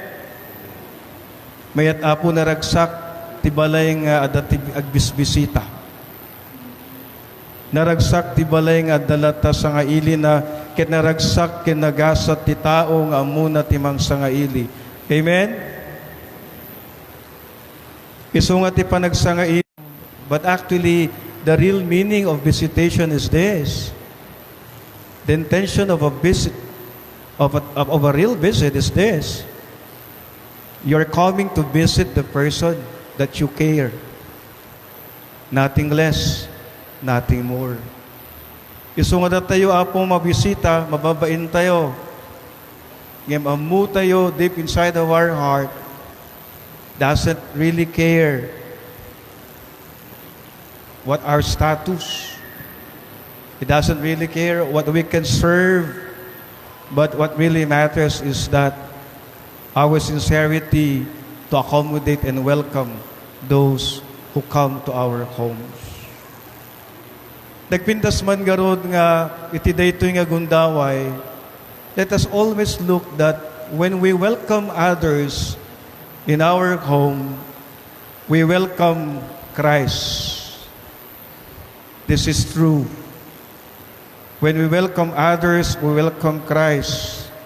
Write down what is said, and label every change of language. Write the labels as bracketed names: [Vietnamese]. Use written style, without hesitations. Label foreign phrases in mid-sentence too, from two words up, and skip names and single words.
[Iloko] Mayat apo naragsak ti balay nga adati agbisbisita. Naragsak ti balay nga adalat ta sangaili na ket naragsak ken nagasat ti tao nga amuna ti mang sangaili. Amen? Isu nga ti panagsangaili. [English] But actually, the real meaning of visitation is this. The intention of a visit, of a real visit is this. You're coming to visit the person that you care. Nothing less, nothing more. [Iloko] Isu nga tayo apong mabisita, mababain tayo. Ngem amu tayo [English] deep inside of our heart doesn't really care what our status. It doesn't really care what we can serve, but what really matters is that our sincerity to accommodate and welcome those who come to our homes. [Iloko] Nagpintas man garod nga iti daytoy nga gundaway, [English] let us always look that when we welcome others in our home, we welcome Christ. This is true. When we welcome others, we welcome Christ.